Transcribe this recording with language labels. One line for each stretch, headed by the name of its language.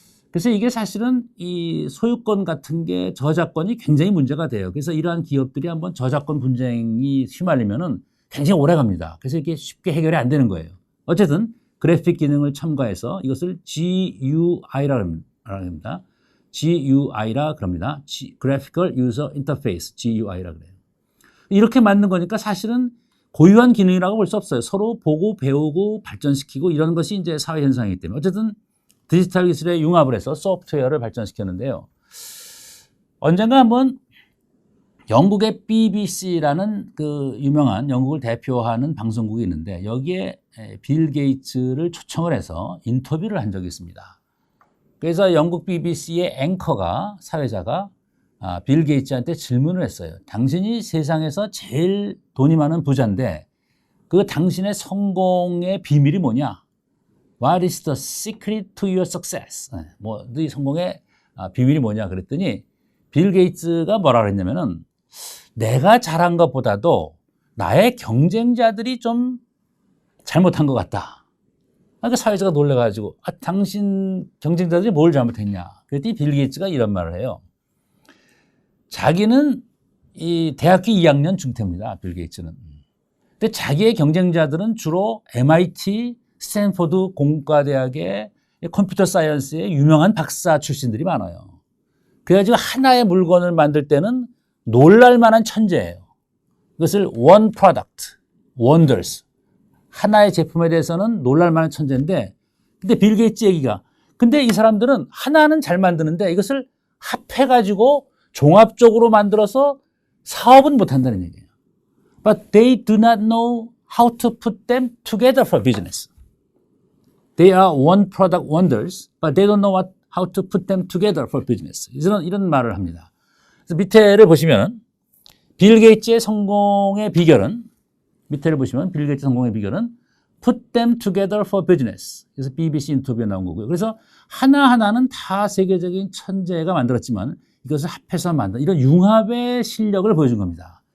Korean: 그래서 이게 사실은 이 소유권 같은 게 저작권이 굉장히 문제가 돼요. 그래서 이러한 기업들이 한번 저작권 분쟁이 휘말리면은 굉장히 오래 갑니다. 그래서 이게 쉽게 해결이 안 되는 거예요. 어쨌든 그래픽 기능을 첨가해서 이것을 GUI라 합니다. GUI라 그럽니다. Graphical User Interface, GUI라 그래요. 이렇게 만든 거니까 사실은 고유한 기능이라고 볼 수 없어요. 서로 보고 배우고 발전시키고 이런 것이 이제 사회 현상이기 때문에 어쨌든 디지털 기술에 융합을 해서 소프트웨어를 발전시켰는데요. 언젠가 한번 영국의 BBC라는 그 유명한 영국을 대표하는 방송국이 있는데 여기에 빌 게이츠를 초청을 해서 인터뷰를 한 적이 있습니다. 그래서 영국 BBC의 앵커가 사회자가 빌 게이츠한테 질문을 했어요. 당신이 세상에서 제일 돈이 많은 부자인데 그 당신의 성공의 비밀이 뭐냐?
English: What is the secret to your success?
Korean: 네 성공의 비밀이 뭐냐 그랬더니 빌 게이츠가 뭐라 그랬냐면은 내가 잘한 것보다도 나의 경쟁자들이 좀 잘못한 것 같다. 그러니까 사회자가 놀래가지고 당신 경쟁자들이 뭘 잘못했냐? 그랬더니 빌 게이츠가 이런 말을 해요. 자기는 이 대학교 2학년 중퇴입니다. 빌 게이츠는. 근데 자기의 경쟁자들은 주로 MIT, 스탠포드 공과대학의 컴퓨터 사이언스의 유명한 박사 출신들이 많아요. 그래가지고 하나의 물건을 만들 때는 놀랄만한 천재예요. 이것을
English: one product, wonders,
Korean: 하나의 제품에 대해서는 놀랄 만한 천재인데, 근데 빌 게이츠 얘기가, 근데 이 사람들은 하나는 잘 만드는데 이것을 합해가지고 종합적으로 만들어서 사업은 못한다는 얘기예요.
English: But they do not know how to put them together for business. They are one product wonders, but they don't know how to put them together for business.
Korean: 이런 말을 합니다. 그래서 밑에를 보시면 빌 게이츠의 성공의 비결은, 밑에를 보시면 빌 게이츠 성공의 비결은
English: put them together for business.
Korean: 그래서 BBC 인터뷰에 나온 거고요. 그래서 하나하나는 다 세계적인 천재가 만들었지만 이것을 합해서 만든 이런 융합의 실력을 보여준 겁니다.